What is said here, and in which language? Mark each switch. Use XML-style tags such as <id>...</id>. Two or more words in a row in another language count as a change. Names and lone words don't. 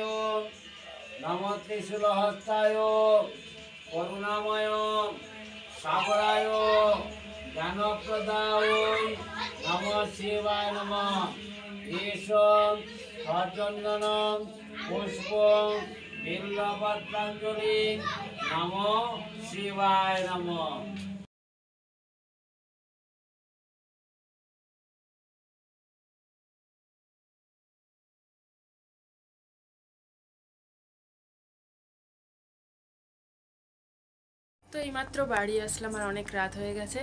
<sa>नमो त्रिशूलहस्ताय करुणामय सागराय ज्ञानप्रदाय नमः शिवाय नमः ईश्वर सचंदन पुष्प बिल्वपत्रांजलि नमः शिवाय नमः।</sa> <bn>তো এইমাত্র বাড়ি আসলাম, আর অনেক রাত হয়ে গেছে।</bn>